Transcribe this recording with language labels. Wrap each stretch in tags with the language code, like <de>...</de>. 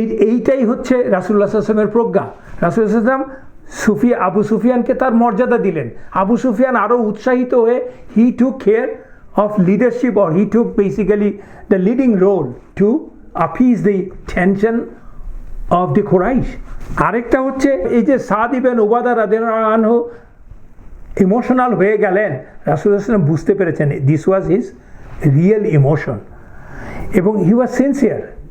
<bn>এইটাই হচ্ছে রাসূলুল্লাহ সাল্লাল্লাহু আলাইহি ওয়াসাল্লামের প্রজ্ঞা। রাসূলুল্লাহ সাল্লাল্লাহু আলাইহি ওয়াসাল্লাম আবু সুফিয়ানকে তার মর্যাদা দিলেন। আবু সুফিয়ান আরও উৎসাহিত হয়ে</bn> <en>He took care of leadership, or he took basically the leading role to appease the tension of the Quraysh.</en> <bn>আরেকটা হচ্ছে এই যে সাদ ইবনে উবাদা রাদিয়াল্লাহু আনহু ইমোশনাল হয়ে গেলেন, রাসূলুল্লাহ সাল্লাল্লাহু আলাইহি ওয়াসাল্লাম বুঝতে পেরেছেন</bn> <en>this was his real emotion,</en> <bn>এবং</bn> <en>He was sincere.</en>